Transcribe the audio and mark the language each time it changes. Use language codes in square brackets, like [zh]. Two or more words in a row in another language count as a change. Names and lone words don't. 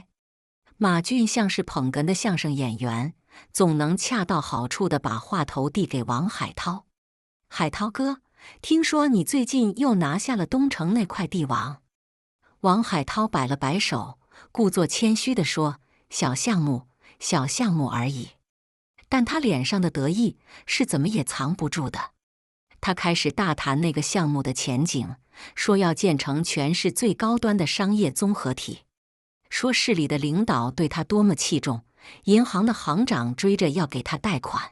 [zh] 馬俊像是捧哏的相聲演員，總能恰到好處地把話頭遞給王海濤。海濤哥，聽說你最近又拿下了東城那塊地王。王海濤擺了擺手，故作謙虛地說：小項目，小項目而已。但他臉上的得意是怎麼也藏不住的。他開始大談那個項目的前景，說要建成全市最高端的商業綜合體，說市裡的領導對他多麼器重，銀行的行長追着要給他貸款。